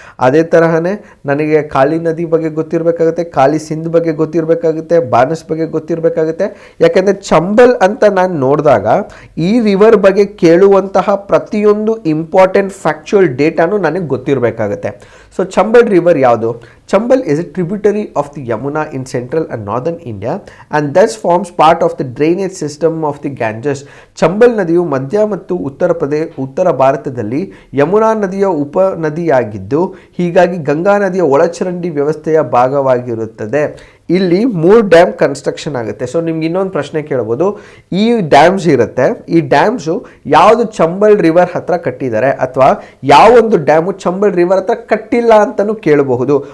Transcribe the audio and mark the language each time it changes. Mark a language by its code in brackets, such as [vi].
[kn] ಅದೇ ತರಹನೇ ನನಗೆ ಕಾಳಿ ನದಿ ಬಗ್ಗೆ ಗೊತ್ತಿರಬೇಕಾಗುತ್ತೆ, ಕಾಳಿ ಸಿಂಧ್ ಬಗ್ಗೆ ಗೊತ್ತಿರಬೇಕಾಗುತ್ತೆ, ಬಾನಸ್ ಬಗ್ಗೆ ಗೊತ್ತಿರಬೇಕಾಗುತ್ತೆ. ಯಾಕೆಂದರೆ ಚಂಬಲ್ ಅಂತ ನಾನು ನೋಡಿದಾಗ ಈ ರಿವರ್ ಬಗ್ಗೆ ಕೇಳುವಂತಹ ಪ್ರತಿಯೊಂದು ಇಂಪಾರ್ಟೆಂಟ್ ಫ್ಯಾಕ್ಚುಯಲ್ ಡೇಟಾನು ನನಗೆ ಗೊತ್ತಿರಬೇಕಾಗುತ್ತೆ. ಸೊ ಚಂಬಲ್ ರಿವರ್ ಯಾವುದು? [en] Chambal is a tributary of the Yamuna in central and northern India and thus forms part of the drainage system of the Ganges. [kn] Chambal ನದಿಯು ಮಧ್ಯ ಮತ್ತು ಉತ್ತರ ಭಾರತದಲ್ಲಿ ಯಮುನಾ ನದಿಯ ಉಪನದಿಯಾಗಿದ್ದು ಹೀಗಾಗಿ ಗಂಗಾ ನದಿಯ ಒಳಚರಂಡಿ ವ್ಯವಸ್ಥೆಯ ಭಾಗವಾಗಿರುತ್ತದೆ. ಇಲ್ಲಿ 3 ಡ್ಯಾಮ್ ಕನ್ಸ್ಟ್ರಕ್ಷನ್ ಆಗುತ್ತೆ. ಸೊ ನಿಮ್ಗೆ ಇನ್ನೊಂದು ಪ್ರಶ್ನೆ ಕೇಳ್ಬೋದು, ಈ ಡ್ಯಾಮ್ಸ್ ಇರುತ್ತೆ, ಈ ಡ್ಯಾಮ್ಸು ಯಾವುದು ಚಂಬಲ್ ರಿವರ್ ಹತ್ರ ಕಟ್ಟಿದ್ದಾರೆ ಅಥವಾ ಯಾವೊಂದು ಡ್ಯಾಮು ಚಂಬಲ್ ರಿವರ್ ಹತ್ರ ಕಟ್ಟಿಲ್ಲ ಅಂತಲೂ ಕೇಳಬಹುದು.